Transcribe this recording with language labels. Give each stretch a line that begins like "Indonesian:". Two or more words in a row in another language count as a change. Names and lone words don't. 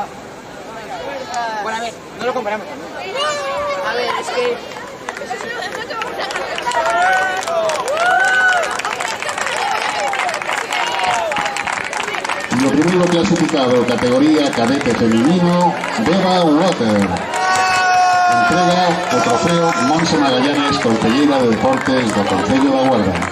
Spanish: Bueno, a ver, no lo comparamos. A ver, es que... Lo primero clasificado, categoría cadete femenino, Beba Water.
Galician: Entrega o trofeo Monse Magallanes, concelleira de Deportes do Concello da Guarda.